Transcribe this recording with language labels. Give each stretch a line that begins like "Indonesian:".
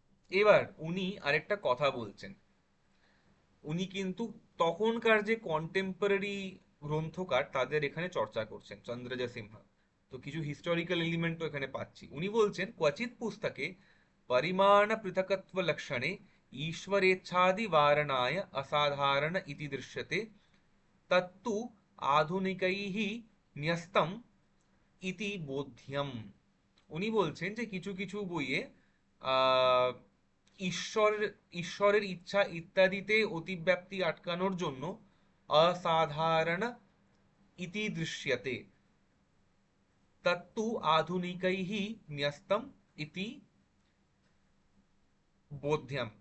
Bangla: এবার উনি আরেকটা কথা বলছেন, উনি কিন্তু তখনকার যে কন্টেম্পোরারি গ্রন্থকার তাদের এখানে চর্চা করছেন, চন্দ্রজা সিনহা। তো কিছু হিস্টোরিক্যাল এলিমেন্টও এখানে পাচ্ছি। উনি বলছেন,
Sanskrit: क्वचित पुस्तके परिमाण पृथकत्व लक्षणे ईश्वरेच्छादि वारणाय असाधारण इति दृश्यते तत्तु आधुनिकैः न्यस्तम ইতি বোধ্যম।
Bangla: উনি বলছেন যে কিছু কিছু বইয়ে আহ ঈশ্বর ঈশ্বরের ইচ্ছা ইত্যাদিতে অতিব্যাপ্তি আটকানোর জন্য
Sanskrit: অসাধারণ ইতি দৃশ্যতে তত্তু আধুনিকৈঃ ন্যস্তম ইতি বোধ্যম।